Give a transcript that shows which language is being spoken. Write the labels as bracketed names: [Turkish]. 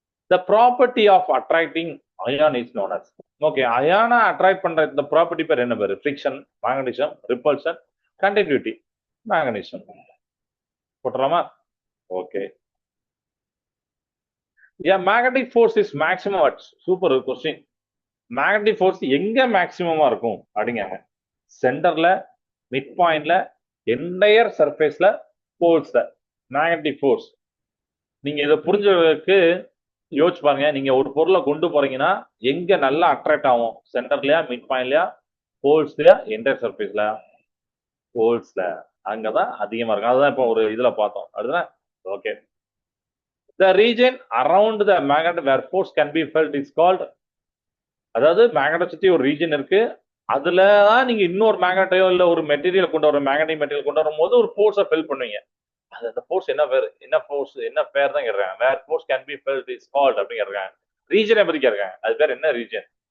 [English] The property of attracting ion is known as. [Tamil] Okay, அயானா attract பண்ற இந்த property பேர் என்ன பேரு? Friction, magnetism, repulsion, continuity. Magnetism போட்டுறாமா? Okay. [English] Yeah, magnetic force is maximum at [Tamil] super question. Magnetic force எங்க மேக்சிமமா இருக்கும் அப்படிங்காங்க. சென்டர்ல, mid பாயிண்ட்ல, entire சர்ஃபேஸ்ல, போல்ஸ்ல magnetic force. நீங்க இதை புரிஞ்சதுக்கு யோசிச்சு பாருங்க. நீங்க ஒரு பொருளை கொண்டு போறீங்கன்னா எங்க நல்லா அட்ராக்ட் ஆகும்? சென்டர்லயா, மிட் பாயிண்ட்லயா, போல்ஸ்லயா, என்டையர் சர்ஃபேஸ்ல? போல்ஸ்ல. அங்கதான் அதிகமா இருக்கும். அதுதான் இப்போ ஒரு இதுல பார்த்தோம். அதுதான் okay. [English] The region around the magnet where force can be felt is called. [Tamil] அதாவது மேக்னெட்டை சுத்தி ஒரு ரீஜன் இருக்கு. அதுலதான் நீங்க இன்னொரு மேக்னெட்டையோ இல்ல ஒரு மெட்டீரியல் கொண்டு வர மேக்னெட்டிக் மெட்டீரியல் கொண்டு வரும்போது ஒரு ஃபோர்ஸை ஃபெல் பண்ணுவீங்க. அது அந்த ஃபோர்ஸ் என்ன பேர்? என்ன ஃபோர்ஸ், என்ன பேர் தான் கேட்கறாங்க. [English] where force can be felt is called [Tamil] அப்படின்னு கேட்கறாங்க. ரீஜனை பத்தி கேட்கறாங்க. அது பேர் என்ன ரீஜன்?